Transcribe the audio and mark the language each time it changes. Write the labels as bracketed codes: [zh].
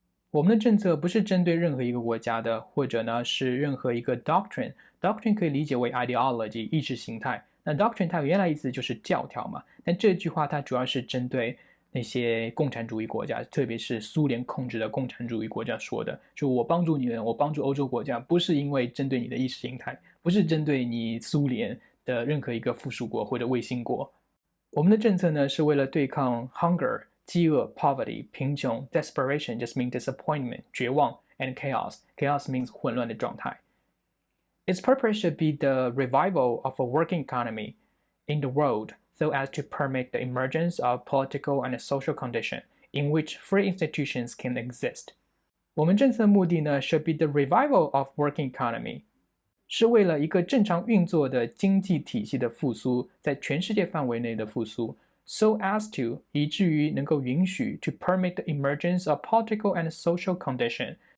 [zh] 我们的政策不是针对任何一个国家的，或者呢是任何一个 doctrine。doctrine 可以理解为 ideology 意识形态。那 doctrine 它原来意思就是教条嘛，但这句话它主要是针对那些共产主义国家，特别是苏联控制的共产主义国家说的，就我帮助你们，我帮助欧洲国家，不是因为针对你的意识形态，不是针对你苏联的任何一个附属国或者卫星国。我们的政策呢是为了对抗 hunger 饥饿 poverty 贫穷 [en] desperation just means disappointment [zh] 绝望 [en] and chaos means [zh] 混乱的状态。 [en] Its purpose should be the revival of a working economy in the world so as to permit the emergence of political and social condition in which free institutions can exist. [zh] 我们政策目的呢 [en] should be the revival of working economy [zh] 是为了一个正常运作的经济体系的复苏，在全世界范围内的复苏 [en] so as to [zh] 以至于能够允许 [en] to permit the emergence of political and social condition